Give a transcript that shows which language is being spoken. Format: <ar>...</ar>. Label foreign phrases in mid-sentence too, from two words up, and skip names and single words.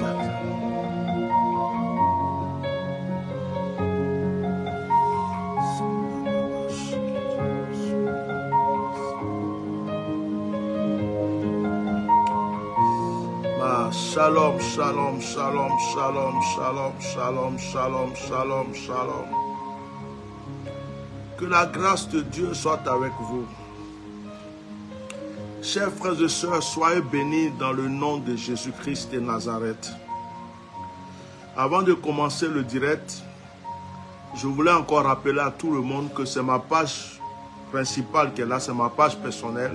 <he>שלום, שלום, שלום, שלום, שלום, שלום, שלום, שלום, שלום.</he> <fr>Que la grâce de Dieu soit avec vous. Chers frères et sœurs, soyez bénis dans le nom de Jésus-Christ de Nazareth. Avant de commencer le direct, je voulais encore rappeler à tout le monde que c'est ma page principale qui est là, c'est ma page personnelle.</fr>